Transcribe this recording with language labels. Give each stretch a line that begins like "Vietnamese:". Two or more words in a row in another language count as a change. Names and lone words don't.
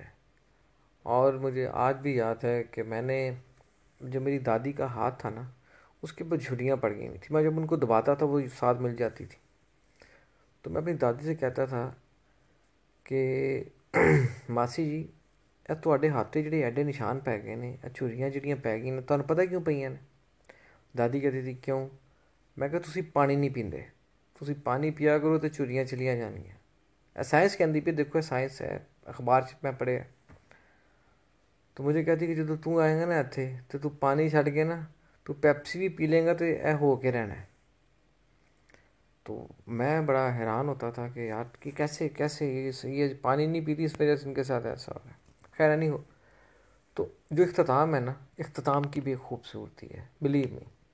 Urdu: اور مجھے آج بھی یاد ہے کہ میں نے جو میری دادی کا ہاتھ تھا نا, اس کے اوپر جھریاں پڑ گئی ہوئی تھیں. میں جب ان کو دباتا تھا وہ ساتھ مل جاتی تھی. تو میں اپنی دادی سے کہتا تھا کہ ماسی جی
Punjabi: ਇਹ ਤੁਹਾਡੇ ਹੱਥ 'ਤੇ ਜਿਹੜੇ ਐਡੇ ਨਿਸ਼ਾਨ ਪੈ ਗਏ ਨੇ, ਇਹ ਝੁਰੀਆਂ ਜਿਹੜੀਆਂ ਪੈ ਗਈਆਂ ਨੇ, ਤੁਹਾਨੂੰ ਪਤਾ ਕਿਉਂ ਪਈਆਂ ਨੇ? ਦਾਦੀ ਕਹਿੰਦੀ ਸੀ ਕਿਉਂ? ਮੈਂ ਕਿਹਾ ਤੁਸੀਂ ਪਾਣੀ ਨਹੀਂ ਪੀਂਦੇ, ਤੁਸੀਂ ਪਾਣੀ ਪੀਆ ਕਰੋ ਤੇ ਝੁਰੀਆਂ ਚਲੀਆਂ ਜਾਣਗੀਆਂ. ਇਹ ਸਾਇੰਸ ਕਹਿੰਦੀ ਪਈ, ਦੇਖੋ ਇਹ ਸਾਇੰਸ ਹੈ, ਅਖਬਾਰ 'ਚ ਮੈਂ ਪੜ੍ਹਿਆ.
Urdu: تو مجھے کہتی کہ جب تو آئے گا نا
Punjabi: ਇੱਥੇ ਤੇ ਤੂੰ ਪਾਣੀ ਛੱਡ ਕੇ ਨਾ ਤੂੰ
Urdu: پیپسی بھی پی لیں گا تو ਇਹ ہو کے رہنا ہے. تو میں بڑا حیران ہوتا تھا کہ یار کہ کیسے یہ پانی نہیں پیتی, اس وجہ سے ان کے ساتھ ایسا ہو رہا ہے. خیر نہیں ہو. تو جو اختتام ہے نا, اختتام کی بھی ایک خوبصورتی ہے,
English: believe me.